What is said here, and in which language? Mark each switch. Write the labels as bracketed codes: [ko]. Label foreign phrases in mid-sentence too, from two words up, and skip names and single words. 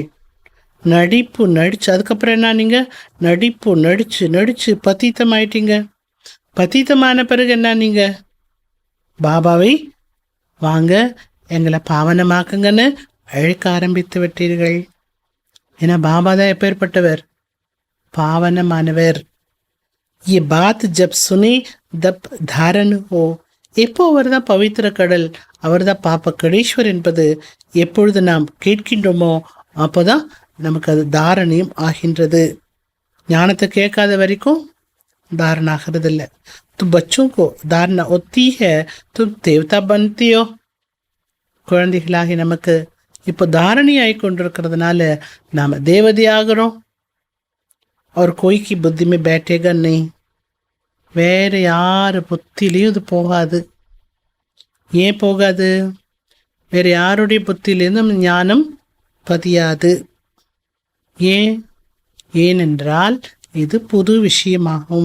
[ta] நடிப்பு நடிச்சு, அதுக்கப்புறம் என்ன, நீங்க நடிப்பு நடிச்சு நடிச்சு பதீத்தம் ஆயிட்டீங்க. பதீத்தமான பிறகு என்ன, நீங்க பாபாவை வாங்க எங்களை பாவனமாக்குங்கன்னு அழைக்க ஆரம்பித்து விட்டீர்கள். ஏன்னா பாபா தான் எப்பேற்பட்டவர், பாவனமானவர். [hi] ये बात जब सुने तब धारण हो. [ta] எப்போ அவர் தான் பவித்திர கடல், அவர் தான் பாப்ப கடீஸ்வர் என்பது எப்பொழுது நாம் கேட்கின்றோமோ அப்போதான் நமக்கு அது தாரணையும் ஆகின்றது. ஞானத்தை கேட்காத வரைக்கும் தாரணை ஆகிறது இல்லை. [hi] तुम बच्चों को धारणा होती है तुम देवता बनते हो. [ta] குழந்தைகளாகி நமக்கு இப்போ தாரணை ஆகி கொண்டிருக்கிறதுனால நாம் தேவதை ஆகிறோம். [hi] और कोई की बुद्धि में बैठेगा नहीं. [ta] வேற யார் புத்திலையும் இது போகாது. ஏன் போகாது, வேற யாருடைய புத்தியிலிருந்தும் ஞானம் பதியாது. ஏனென்றால் இது புது விஷயமாகும்.